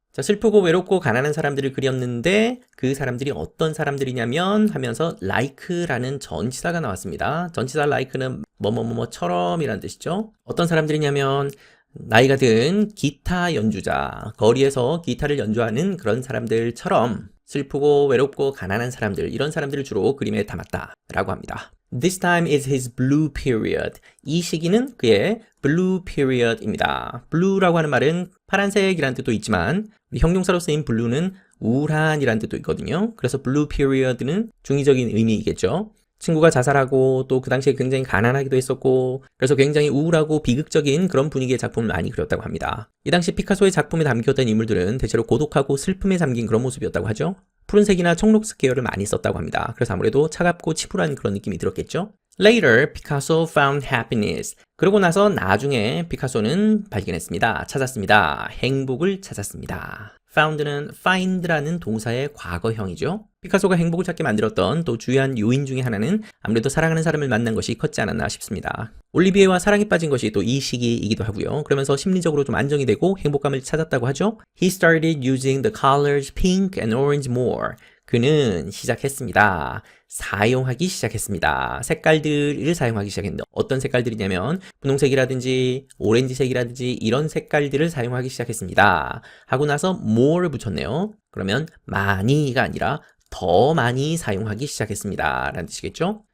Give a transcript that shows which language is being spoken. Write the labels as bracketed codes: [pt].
[ko] 자, 슬프고 외롭고 가난한 사람들을 그렸는데 그 사람들이 어떤 사람들이냐면 하면서 like라는 전치사가 나왔습니다. 전치사 like는 뭐뭐뭐뭐처럼 이라는 뜻이죠. 어떤 사람들이냐면 나이가 든 기타 연주자, 거리에서 기타를 연주하는 그런 사람들처럼 슬프고 외롭고 가난한 사람들, 이런 사람들을 주로 그림에 담았다라고 합니다. [en] This time is his blue period. [ko] 이 시기는 그의 [en] blue period [ko] 입니다. blue라고 하는 말은 파란색이라는 뜻도 있지만 형용사로 쓰인 blue는 우울한이라는 뜻도 있거든요. 그래서 [en] blue period [ko] 는 중의적인 의미이겠죠. 친구가 자살하고 또 그 당시에 굉장히 가난하기도 했었고 그래서 굉장히 우울하고 비극적인 그런 분위기의 작품을 많이 그렸다고 합니다. 이 당시 피카소의 작품에 담겼던 인물들은 대체로 고독하고 슬픔에 잠긴 그런 모습이었다고 하죠. 푸른색이나 청록색 계열을 많이 썼다고 합니다. 그래서 아무래도 차갑고 치부한 그런 느낌이 들었겠죠. [en] Later, Picasso found happiness. [ko] 그러고 나서 나중에 피카소는 발견했습니다. 찾았습니다. 행복을 찾았습니다. found는 find라는 동사의 과거형이죠. 피카소가 행복을 찾게 만들었던 또 주요한 요인 중에 하나는 아무래도 사랑하는 사람을 만난 것이 컸지 않았나 싶습니다. 올리비에와 사랑에 빠진 것이 또 이 시기이기도 하고요. 그러면서 심리적으로 좀 안정이 되고 행복감을 찾았다고 하죠. [en] He started using the colors pink and orange more. [ko] 그는 시작했습니다. 사용하기 시작했습니다. 색깔들을 사용하기 시작했는데 어떤 색깔들이냐면 분홍색이라든지 오렌지색이라든지 이런 색깔들을 사용하기 시작했습니다. 하고 나서 more를 붙였네요. 그러면 많이가 아니라 더 많이 사용하기 시작했습니다. 라는 뜻이겠죠?